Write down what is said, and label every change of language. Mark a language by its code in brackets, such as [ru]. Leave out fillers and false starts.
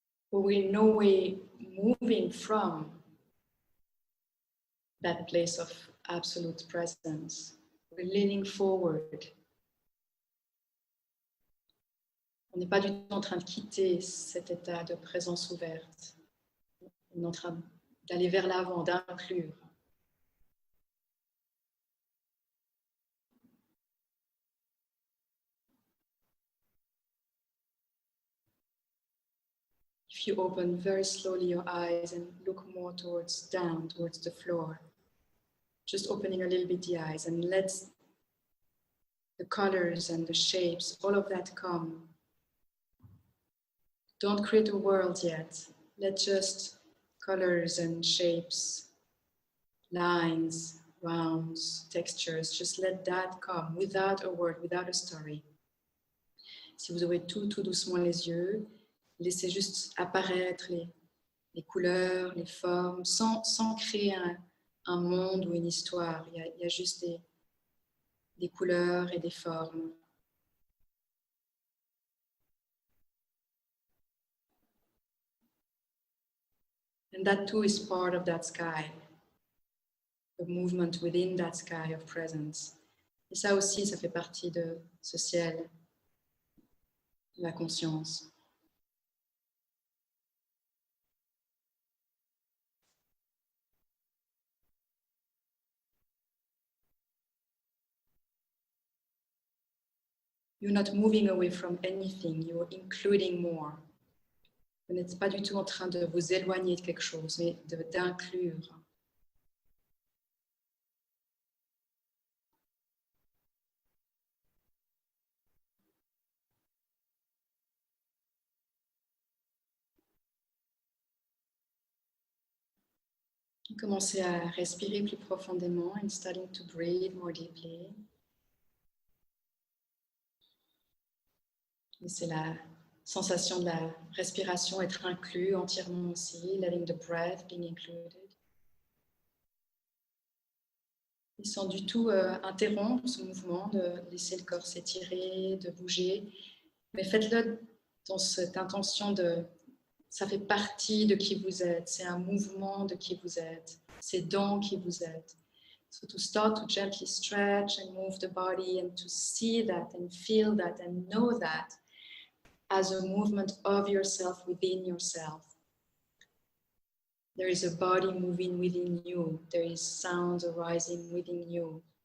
[en] but we're in no way moving from that place of absolute presence. We're leaning forward. [fr] On n'est pas du tout en train de quitter cet état de présence ouverte. On est en train d'aller vers l'avant, d'inclure. [en] If you open very slowly your eyes and look more towards the floor, just opening a little bit the eyes and let the colors and the shapes, all of that come. Don't create a world yet. Let just colors and shapes, lines, rounds, textures, just let that come without a word, without a story. [fr] Si vous ouvrez tout doucement les yeux, laissez juste apparaître les couleurs, les formes, sans créer un monde ou une histoire. Il y a juste des couleurs et des formes. [en] And that too is part of that sky, the movement within that sky of presence. [fr] Et ça aussi, ça fait partie de ce ciel, de la conscience. [en] You're not moving away from anything, you're including more. [fr] Vous n'êtes pas du tout en train de vous éloigner de quelque chose, mais d'inclure. Commencez à respirer plus profondément [en] and starting to breathe more deeply. [fr] Laissez la sensation de la respiration être inclus entièrement aussi, [en] letting the breath being included. [fr] Et sans du tout interrompre ce mouvement, de laisser le corps s'étirer, de bouger, mais faites-le dans cette intention de ça fait partie de qui vous êtes, c'est un mouvement de qui vous êtes, c'est dans qui vous êtes. [en] So to start to gently stretch and move the body and to see that and feel that and know that as a movement of yourself within yourself. There is a body moving within you. There is sound arising within you.